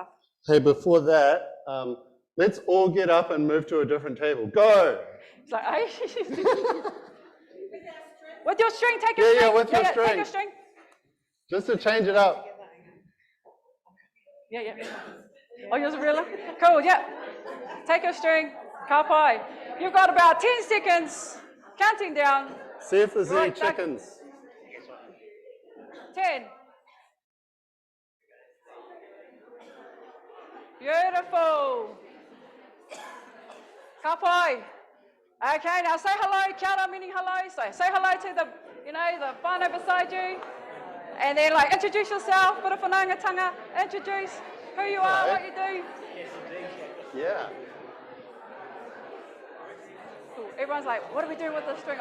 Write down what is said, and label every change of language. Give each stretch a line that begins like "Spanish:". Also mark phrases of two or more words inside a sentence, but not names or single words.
English: Hey, before that, let's all get up and move to a different table. Go! It's like, hey. With your string, take your Yeah, string. yeah, with your Take string. your string. Just to change it up. Yeah. Oh, yours a reeler? Cool, yeah. Take your string,
Māori: ka pai.
English: You've got about 10 seconds, counting down. See if there's any Right, Doug. chickens. 10. Beautiful.
Māori: Ka pai.
English: Okay, now say hello,
Māori: kia ora
English: meaning hello. So say hello to the, the whānau beside you. And then like introduce yourself, bit of whanaungatanga, introduce who you are, what you do. Yeah. Cool. Everyone's like, what are we doing with this string?